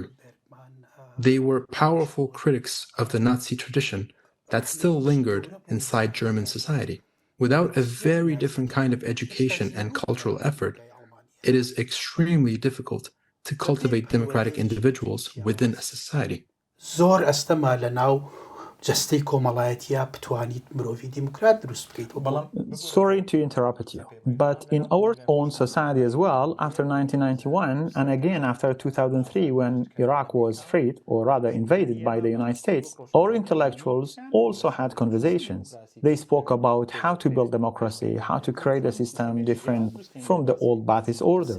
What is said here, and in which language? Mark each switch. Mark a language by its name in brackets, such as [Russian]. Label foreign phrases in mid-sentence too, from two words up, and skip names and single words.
[English] They were powerful critics of the Nazi tradition that still lingered inside German society. Without a very different kind of education and cultural effort, it is extremely difficult to cultivate democratic individuals within a society. [Central Kurdish] زۆر ئەستەما لە ناو جەستەی کۆمەڵایەتیە بتوانیت مرۆڤی دیموکرات دروست بکەیت. [English] Sorry to interrupt you, but in our own society as well, after 1991 and again after 2003 when Iraq was freed, or rather invaded by the United States, our intellectuals also had conversations. They spoke about how to build democracy, how to create a system different from the old Ba'athist order.